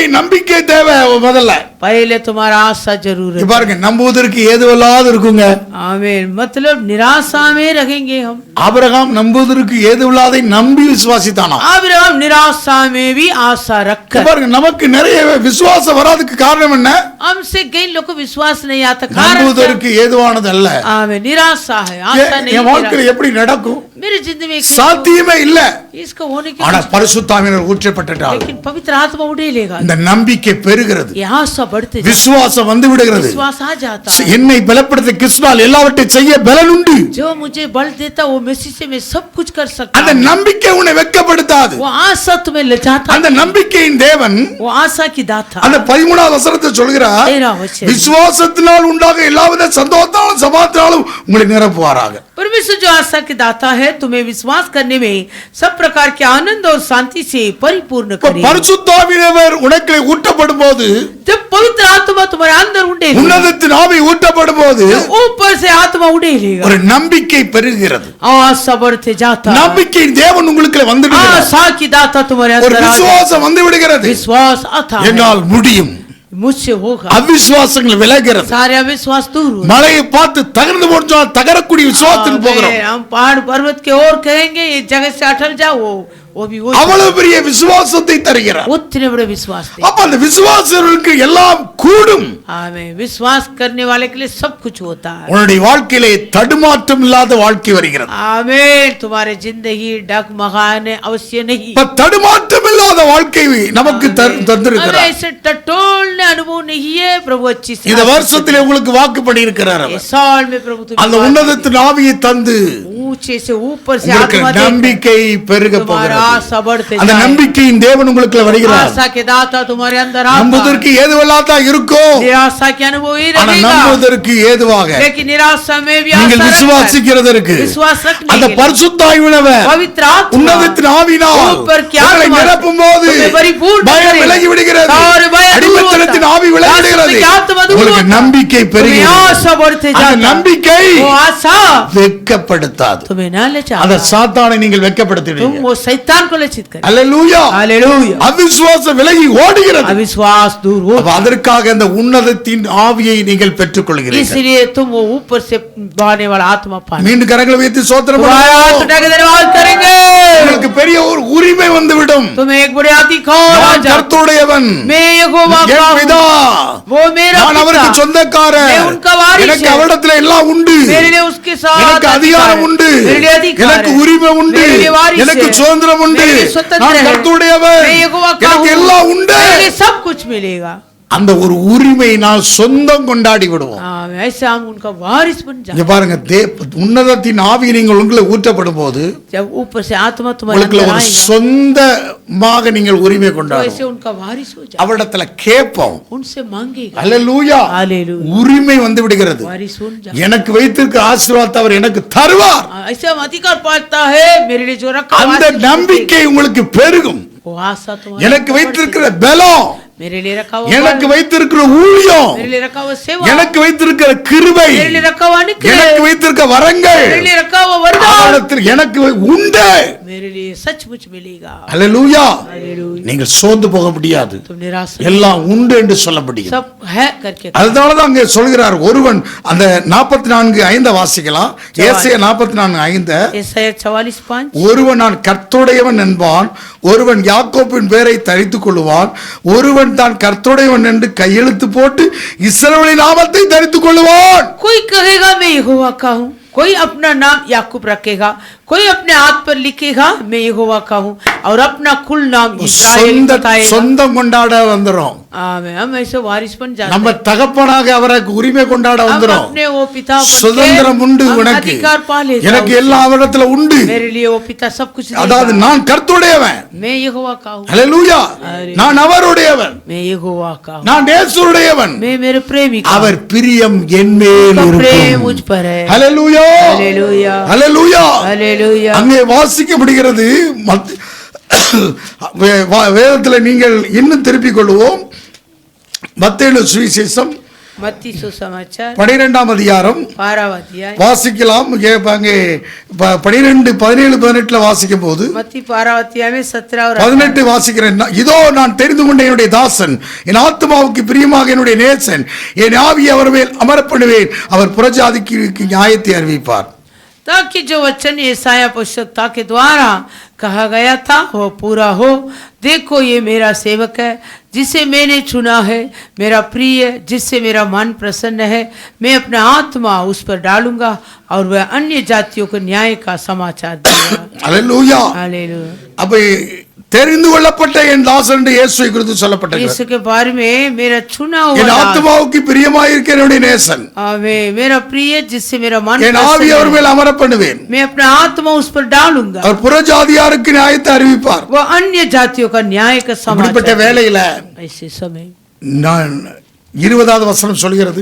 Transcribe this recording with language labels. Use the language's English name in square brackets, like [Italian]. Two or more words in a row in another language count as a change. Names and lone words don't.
[Tamil] நம்பிக்கை தேவை முதல்ல. [Hindi] पहले तुम्हारा आशा जरूर [Tamil] இங்க [Hindi] है। [Tamil] பாருங்க, நம்புவதற்கு ஏதுவல்லாது இருக்குங்க. [Hindi] आमीन। मतलब निराशा में रहेंगे हम। [Tamil] ஆபிரகாம் நம்புவதற்கு ஏதுவல்லாதை நம்பி விசுவாசித்தானா. [Hindi] अब्राहम निराशा में भी आशा [Tamil] இங்க [Hindi] रखकर, [Tamil] பாருங்க, நமக்கு நிறைய விசுவாசம் வராதுக்கு காரணம் என்ன? [Hindi] हमसे कई लोग को विश्वास नहीं आता। कारण क्या? [Tamil] நம்புவதற்கு ஏதுவானது அல்ல. [Hindi] आमीन। निराशा है, आशा नहीं [Tamil] என் [Hindi] है। [Tamil] வாழ்க்கையில் எப்படி நடக்கும்? [Hindi] मेरी जिंदगी में [Tamil] சாத்தியமே இல்ல. [Hindi] इसका होने की, [Tamil] ஆனா பரிசுத்தாவினர் ஊற்றப்பட்டால் [Hindi] लेकिन पवित्र आत्मा उड़ेलेगा, [Tamil] இந்த नம்பிக்கை பெருகிறது, [Hindi] ये आशा बढ़ते जाता है। [Tamil] விசுவாசம் வந்து விடுகிறது. [Hindi] विश्वास आ जाता है। [Tamil] என்னை பலப்படுத்த கிறிஸ்துவால் எல்லாவற்றையும் செய்ய பலன் உண்டு. [Hindi] जो मुझे बल देता वो मसीह से मैं सब कुछ कर सकता [Tamil] அந்த [Hindi] हूं। [Tamil] நம்பிக்கை உன்னை வெட்கப்படுத்தாது. [Hindi] वो आशा तुम्हें ले जाता [Tamil] அந்த [Hindi] है। [Tamil] நம்பிக்கையின் தேவன் [Hindi] वो आशा की दाता, [Tamil] அந்த 13வது வசனத்தை சொல்கிறார், [Hindi] 13वां वचन, [Tamil] விசுவாசத்தினால் உண்டாக எல்லாவித சந்தோஷத்தாலும் சமாதானத்தாலும் உங்களை நிரப்புவாராக. [Hindi] परमेश्वर जो आशा के दाता है तुम्हें विश्वास करने में सब प्रकार के आनंद और शांति से परिपूर्ण करे। [Tamil] பரிசுத்தாவியானவர் உனக்குள்ளே ஊற்றப்படும் போது, [Hindi] जब पवित्र आत्मा तुम्हारे अंदर उड़ेगा, [Tamil] உன்னதத்தின் ஆவி ஊற்றப்படும் போது [Hindi] ऊपर से आत्मा उड़ेगा, [Tamil] ஒரு நம்பிக்கை பெருகிறது. [Hindi] आशा बढ़ते जाता है। [Tamil] நம்பிக்கையின் தேவன் உங்களுக்குள்ளே வந்து விடுகிறார். [Hindi] आशा की दाता तुम्हारे [Tamil] ஒரு [Hindi] अंदर आ जाता है। [Tamil] விசுவாசம் வந்து விடுகிறது. [Hindi] विश्वास आता है, [Tamil] என்னால் முடியும், [Hindi] मुझसे होगा [Tamil] அவிசுவாசங்கள் விலகிறது. [Hindi] सारे अविश्वास दूर हो [Tamil] மலையை பார்த்து தகர்ந்து போச்சா தகரக்கூடிய விசுவாசத்துக்கு போகிறோம். [Hindi] हम पहाड़ पर्वत के ओर कहेंगे इस जगह से अटल जाओ वो भी वो [Tamil] அவ்வளவு பெரிய விசுவாசத்தை தருகிறார். [Hindi] उतने बड़े विश्वास थे [Tamil] அப்ப அந்த விசுவாசருக்கு எல்லாம் கூடும். [Hindi] हमें विश्वास करने वाले के लिए सब कुछ होता है. [Tamil] உன்னுடைய வாழ்க்கையிலே தடுமாற்றம் இல்லாத வாழ்க்கை வருகிறது. [Hindi] आमीन. तुम्हारे जिंदगी डगमगाने अवश्य नहीं. [Tamil] இப்ப தடுமாற்றம் இல்லாத வாழ்க்கை நமக்கு தந்திருக்கிறார். [Hindi] ऐसे टटोलने अनुभव नहीं है प्रभु अच्छी से [Tamil] இந்த வருஷத்திலே உங்களுக்கு வாக்கு பண்ணி இருக்கிறார். [Hindi] इस साल में प्रभु [Tamil] அந்த உன்னதத்தின் ஆவியை தந்து [Hindi] ऊंचे से ऊपर से [Tamil] உங்களுக்கு [Hindi] आत्मा [Tamil] நம்பிக்கை பெருக போகிறது. [Hindi] आशा बढ़ते [Tamil] அந்த [Hindi] जाए. [Tamil] நம்பிக்கையின் தேவன் உங்களுக்கு வருகிறார். [Hindi] आशा के दाता तुम्हारे अंदर आता है. [Tamil] நம்புவதற்கு ஏதுவெல்லாம் தான் இருக்கும். [Hindi] निराशा के अनुभव ही [Tamil] ஆனா [Hindi] रहेगा [Tamil] நம்புவதற்கு ஏதுவாக [Hindi] लेकिन निराशा में भी [Tamil] நீங்கள் [Hindi] आशा [Tamil] விசுவாசிக்கிறதற்கு [Hindi] विश्वास रखने [Tamil] அந்த [Hindi] के लिए [Tamil] பரிசுத்தாவியானவர் [Hindi] पवित्र आत्मा [Tamil] உன்னதத்தின் ஆவியினால் [Hindi] ऊपर की [Tamil] உங்களை [Hindi] आत्मा [Tamil] நிரப்பும்போது [Hindi] तुम्हें परिपूर्ण [Tamil] பயம் [Hindi] करेगा. [Tamil] விலகி விடுகிறது. [Hindi] सारे भय दूर होता है. [Tamil] அடிமைத்தனத்தின் ஆவி விலகி விடுகிறது. [Hindi] दासत्व की आत्मा दूर [Tamil] உங்களுக்கு [Hindi] होता है. [Tamil] நம்பிக்கை [Hindi] तुम्हें [Tamil] பெருகிறது. [Hindi] आशा बढ़ते [Tamil] அந்த [Hindi] जाता है. [Tamil] நம்பிக்கை [Hindi] वो आशा [Tamil] வெட்கப்படுத்தாது. [Hindi] तुम्हें ना ले [Tamil] அத [Hindi] जाता. [Tamil] சாத்தானை நீங்கள் [Hindi] तुम [Tamil] வெட்கப்படுத்துவீங்க. [Hindi] वो शैतान को लक्षित करें. [Tamil] அல்லேலூயா. [Hindi] हालेलुया. [Tamil] அவிசுவாசம் விலகி ஓடுகிறது. [Hindi] अविश्वास दूर हो. [Tamil] அப்ப அதற்காக அந்த உன்னதத்தின் ஆவியை நீங்கள் பெற்றுக்கொள்கிறீர்கள். [Hindi] इसलिए तुम वो ऊपर से बहने वाला आत्मा पाए. [Tamil] மீண்டும் கரங்களை வைத்து ஸ்தோத்திரம் [Hindi] तुम्हारा हाथ [Tamil] பண்ணுவோம். [Hindi] उठा के धन्यवाद करेंगे. [Tamil] உங்களுக்கு பெரிய ஒரு உரிமை வந்துவிடும். [Hindi] तुम्हें एक बड़े अधिकार आ [Tamil] நான் [Hindi] जाए. [Tamil] கர்த்தருடையவன். [Hindi] मैं यहोवा का [Tamil] என் பிதா. [Hindi] हूँ. वो मेरा [Tamil] நான் அவருக்கு [Hindi] पिता. [Tamil] சொந்தக்காரன். [Hindi] मैं उनका वारिस [Tamil] எனக்கு [Hindi] है. [Tamil] அவரிடத்துல எல்லாம் உண்டு. [Hindi] मेरे लिए उसके साथ [Tamil] எனக்கு அதிகாரம் உண்டு. [Hindi] मेरे लिए अधिकार [Tamil] எனக்கு [Hindi] है. [Tamil] உரிமை உண்டு. [Hindi] मेरे लिए वारिस [Tamil] எனக்கு [Hindi] है. [Tamil] சுதந்திரம் உண்டு. [Hindi] मेरे लिए स्वतंत्र [Tamil] நான் [Hindi] है. [Tamil] கர்த்தருடையவன். [Hindi] मैं यहोवा का [Tamil] எனக்கு [Hindi] हूँ. [Tamil] எல்லாம் உண்டு. [Hindi] मेरे लिए सब कुछ मिलेगा. [Tamil] அந்த ஒரு உரிமையினால் சொந்தம் கொண்டாடி விடுவோம். [Hindi] ऐसे हम उनका वारिस बन जाए. [Tamil] இங்க பாருங்க உன்னதத்தின் ஆவி நீங்கள் உங்களை ஊற்றப்படும் போது [Hindi] जब ऊपर से आत्मा तुम्हारे [Tamil] உங்களுக்கு [Hindi] अंदर [Tamil] ஒரு [Hindi] आएगा [Tamil] சொந்தமாக நீங்கள் உரிமை [Hindi] तो ऐसे [Tamil] கொண்டாடுவோம். [Hindi] उनका वारिस हो जाए. [Tamil] அவரிடத்துல கேட்போம். [Hindi] उनसे मांगेगा. [Tamil] அல்லேலூயா. [Hindi] हालेलुया. [Tamil] உரிமை வந்து விடுகிறது. [Hindi] वारिस हो जाए. [Tamil] எனக்கு வைத்திருக்க ஆசீர்வாதத்தை அவர் எனக்கு தருவார். [Hindi] ऐसे हम अधिकार पाता है. मेरे लिए जो रखा [Tamil] அந்த [Hindi] वारिस [Tamil] நம்பிக்கை உங்களுக்கு பெருகும். [Hindi] वो आशा तुम्हारे [Tamil] எனக்கு [Hindi] अंदर [Tamil] வைத்திருக்கிற [Hindi] बढ़ती [Tamil] பலம், [Hindi] है. मेरे लिए रखा हुआ [Tamil] எனக்கு [Hindi] बल, [Tamil] வைத்திருக்கிற ஊழியம், [Hindi] मेरे लिए रखा हुआ सेवा, [Tamil] எனக்கு வைத்திருக்கிற கிருபை, [Hindi] मेरे लिए रखा हुआ अनुग्रह, [Tamil] எனக்கு வைத்திருக்க வரங்கள் [Hindi] मेरे लिए रखा हुआ वरदान [Tamil] அவரிடத்தில் எனக்கு உண்டு. [Hindi] मेरे लिए सचमुच मिलेगा. [Tamil] அல்லேலூயா. [Hindi] हालेलुया. [Tamil] நீங்கள் சோர்ந்து போக முடியாது. [Hindi] तुम निराश [Tamil] எல்லாம் உண்டு என்று சொல்ல முடியும். [Hindi] सब है करके [Tamil] அதனாலதான் அங்கே சொல்கிறார் ஒருவன் அந்த 44:5 வாசிக்கலாம். ஏசாயா 44:5 [Hindi] यशायाह 44:5 [Tamil] ஒருவன் நான் கர்த்தருடையவன் என்பான், ஒருவன் யாக்கோபின் பேரை தரித்துக் கொள்ளுவான், ஒருவன் தான் கர்த்தருடையவன் என்று கையெழுத்து போட்டு இஸ்ரவேலின் நாமத்தை தரித்துக் கொள்ளுவான். [Hindi] कोई कहेगा मैं यहोवा का हूँ, कोई अपना नाम याकूब रखेगा, कोई अपने हाथ पर लिखेगा मैं यहोवा का हूँ और अपना कुल नाम इस्राएल बताएगा. [Tamil] சொந்தம் கொண்டாட வந்துரும். [Hindi] आमीन. हम ऐसे वारिस बन जाते [Tamil] நம்ம [Hindi] हैं. [Tamil] தகப்பனாக அவருக்கு உரிமை கொண்டாட [Hindi] हम [Tamil] வந்துரும். [Hindi] अपने वो पिता बन [Tamil] சுதந்திரம் உண்டு [Hindi] के हम [Tamil] உனக்கு. [Hindi] अधिकार पा लेते हैं. [Tamil] எனக்கு எல்லா அவரிடத்துல உண்டு. [Hindi] मेरे लिए वो पिता सब कुछ [Tamil] அதாவது [Hindi] देगा. [Tamil] நான் கர்த்தருடையவன். [Hindi] मैं यहोवा का हूँ, [Tamil] அல்லேலூயா. நான் அவருடையவன். [Hindi] मैं यहोवा का हूँ, [Tamil] நான் நேசருடையவன். [Hindi] मैं मेरे प्रेमी का हूँ. [Tamil] அவர் பிரியம் என் மேல் [Hindi] उसका प्रेम [Tamil] இருக்கும். [Hindi] मुझ पर है. [Tamil] அல்லேலூயா. [Hindi] हालेलुया. [Tamil] அல்லேலூயா. [Hindi] हालेलुया. [Tamil] அங்கே வாசிக்கப்படுகிறது. வேதத்தில் நீங்கள் இன்னும் திருப்பிக் கொள்வோம். மத்தேயு சுவிசேஷம் [Hindi] मत्ती सुसमाचार [Tamil] 12ஆம் அதிகாரம் [Hindi] 12वां अध्याय [Tamil] வாசிக்கலாம். அங்கே 12, 17, 18 வாசிக்கும் போது [Hindi] मत्ती 12वां अध्याय में 17 और [Tamil] 18 வாசிக்கிறேன். இதோ நான் தெரிந்து கொண்ட என்னுடைய தாசன், என் ஆத்மாவுக்கு பிரியமாக என்னுடைய நேசன், என் ஆவியை அவர் மேல் அமரப்படுவேன், அவர் புறஜாதிக்கு நியாயத்தை அறிவிப்பார். [Hindi] ताकि जो वचन यशायाह भविष्यवक्ता के द्वारा कहा गया था वो पूरा हो. देखो ये मेरा सेवक है जिसे मैंने चुना है, मेरा प्रिय जिससे मेरा मन प्रसन्न है. मैं अपना आत्मा उस पर डालूंगा और वह अन्य जातियों को न्याय का समाचार देगा. [Tamil] அல்லேலூயா. [Hindi] हालेलुया. [Tamil] அப்ப தெரிந்து கொள்ளப்பட்ட என் தாசன் என்று இயேசுவை குறித்து சொல்லப்பட்டது. [Hindi] यीशु के बारे में मेरा चुना हुआ [Tamil] என் [Hindi] दास, [Tamil] ஆத்மாவுக்கு பிரியமாயிருக்கிற என்னுடைய நேசன், [Hindi] मेरा प्रिय जिससे मेरा मन [Tamil] என் ஆவி [Hindi] प्रसन्न [Tamil] அவர் [Hindi] है. [Tamil] மேல் அமரப்படுவேன், [Hindi] मैं अपना आत्मा उस पर डालूंगा, [Tamil] அவர் புறஜாதியாருக்கு நியாயத்தை அறிவிப்பார். [Hindi] वो अन्य जातियों का न्याय का [Tamil] இப்படிப்பட்ட [Hindi] समाचार. [Tamil] வேளையில [Hindi] ऐसे समय [Tamil] நான் 20வது வசனம் சொல்கிறது,